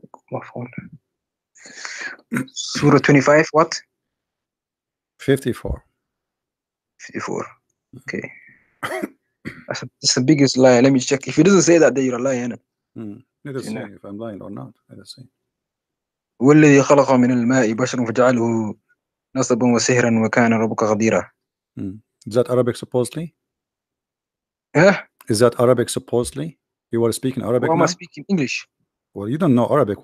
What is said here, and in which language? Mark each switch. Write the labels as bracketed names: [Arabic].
[English] My phone. Surah 25, what? 54. 54. Okay. That's the biggest lie. Let me check. If it doesn't say that, then you're a liar. Let us see if I'm lying or not. Let us see. [Arabic] والذي خلق من الماء بشرا فجعله نصبا وسهرا وكان ربك قديرا. [English] Is that Arabic supposedly? Yeah. Is that Arabic supposedly? You were speaking Arabic. Why am I speaking English? Well, you don't know Arabic.